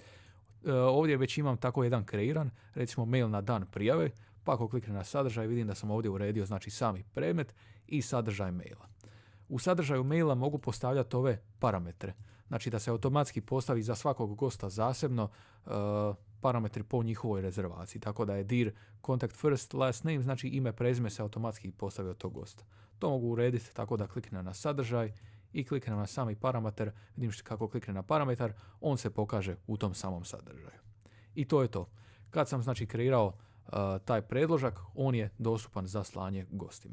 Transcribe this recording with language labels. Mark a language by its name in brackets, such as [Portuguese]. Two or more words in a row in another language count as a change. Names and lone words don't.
[Croatian] Ovdje već imam tako jedan kreiran, recimo mail na dan prijave, pa ako kliknem na sadržaj vidim da sam ovdje uredio znači sami predmet i sadržaj maila. U sadržaju maila mogu postavljati ove parametre, znači da se automatski postavi za svakog gosta zasebno parametri po njihovoj rezervaciji, tako da je [English] dir contact first last name, [Croatian] znači ime prezime se automatski postavi od tog gosta. To mogu urediti tako da kliknem na sadržaj i kliknem na sami parametar, vidim kako kliknem na parametar, on se pokaže u tom samom sadržaju. I to je to. Kad sam znači kreirao taj predložak, on je dostupan za slanje gostima.